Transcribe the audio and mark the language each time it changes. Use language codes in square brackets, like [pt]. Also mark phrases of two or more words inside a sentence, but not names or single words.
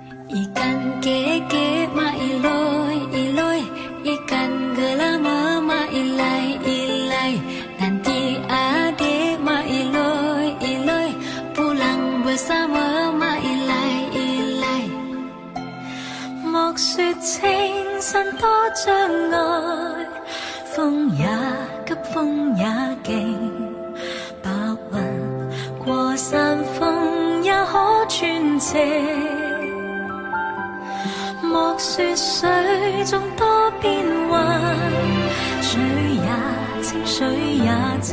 [ms] Ikan keke ma iloy, iloy. Ikan gelama ma ilai, ilai. Nanti adik ma iloy, iloy. Pulang bersama ma ilai, ilai. [yue] 莫說情深多障礙，風也急，風也勁。白雲過山峰也可傳情。莫說水中多變幻，水也清，水也靜。